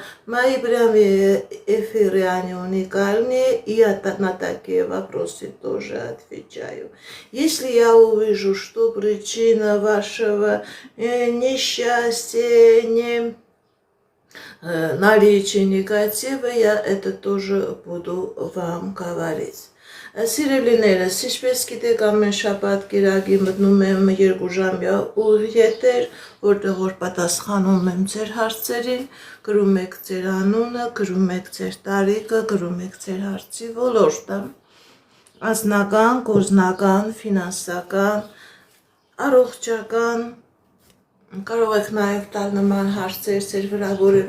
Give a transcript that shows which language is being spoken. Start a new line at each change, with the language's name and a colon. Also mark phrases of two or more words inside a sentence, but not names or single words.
Russian: Мои прямые эфиры, они уникальные, и я на такие вопросы тоже отвечаю. Если я увижу, что причина вашего несчастья, наличие негатива, я это тоже буду вам говорить.
Armenian: Սիրելիներս, ինչպես գիտեք, ամեն շաբաթ կիրակի մտնում եմ 2 ժամյա ուղիղ եթեր, որտեղ որ պատասխանում եմ ձեր հարցերին, գրում եք ձեր անունը, գրում եք ձեր տարիքը, գրում եք ձեր հարցի ոլորտը, անձնական, գործնական, ֆինանսական, առողջական, կարող եք նաև տալ նման հարցեր ձեր վրա որևէ